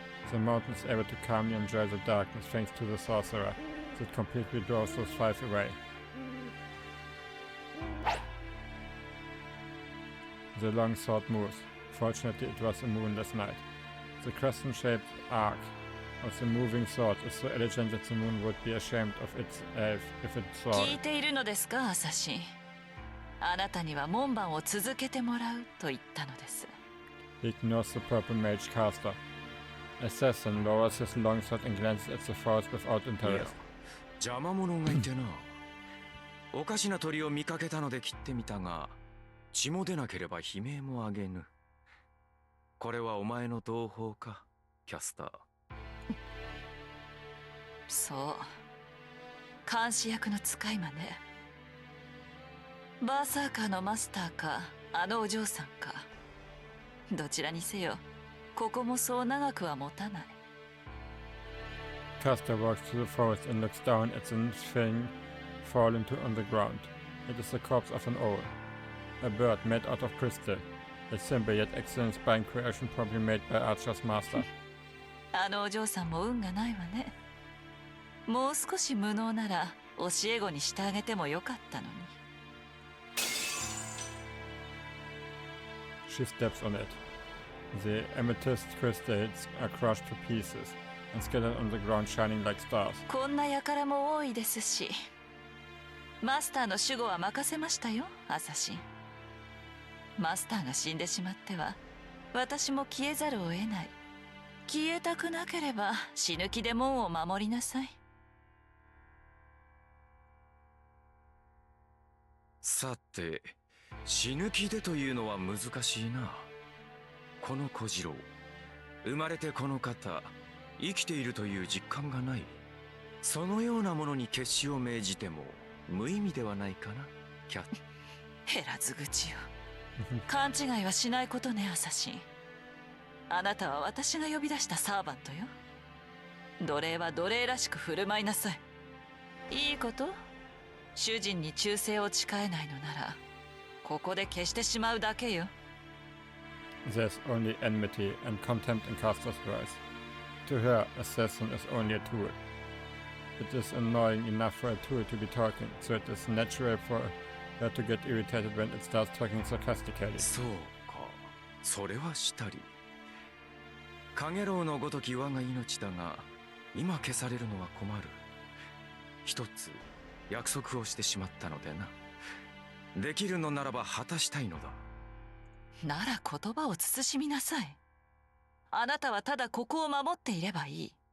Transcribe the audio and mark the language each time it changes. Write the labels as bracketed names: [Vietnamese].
[English] The mountain is able to calmly enjoy the darkness thanks to the sorcerer that completely draws those 5 away. The long sword moves. Fortunately, it was a moonless night. The crescent-shaped arc of the moving sword is so elegant that the moon would be ashamed of itself if it saw it. [Japanese] 聞いているのですか、アサシン。あなたには門番を続けてもらうと言ったのです。 [English] He ignores the purple mage caster. Assassin lowers his longsword and glances at the forest without interest. [Japanese] 邪魔者がいてな。おかしな鳥を見かけたので切ってみたが、血も出なければ悲鳴もあげぬ。これはお前の同胞か、キャスター。そう。監視役の使い魔ね。バーサーカーのマスターか、あのお嬢さんか。どちらにせよ、ここもそう長くは持たない。 [English] Caster walks to the forest and looks down at the thing fallen on the ground. It is the corpse of an owl. A bird made out of crystal. A simple yet excellent spine creation probably made by Archer's master. [Japanese] あのお嬢さんも運がないわね。もう少し無能なら教え子にしてあげてもよかったのに。 [English] She steps on it. The amethyst crystals are crushed to pieces and scattered on the ground shining like stars. [Japanese] こんな輩も多いですし。マスターの守護は任せましたよ、アサシン。マスターが死んでしまっては、私も消えざるを得ない。消えたくなければ死ぬ気で門を守りなさい。さて、死ぬ気でというのは難しいな。この小次郎、生まれてこの方、生きているという実感がない。そのようなものに決死を命じても無意味ではないかな、キャッ。減らず口よ。勘違いはしないことね、アサシン。あなたは私が呼び出したサーバントよ。奴隷は奴隷らしく振る舞いなさい。いいこと？主人に忠誠を誓えないのなら、ここで消してしまうだけよ。 [English] There's only enmity and contempt in Caster's voice. To her, assassin is only a tool. It is annoying enough for a tool to be talking, so it is natural for her to get irritated when it starts talking sarcastically. [Japanese] そうか、それはしたり。カゲロウのごとき我が命だが、今消されるのは困る。一つ約束をしてしまったのでな。できるのならば果たしたいのだ。なら言葉を慎みなさい。あなたはただここを守っていればいい。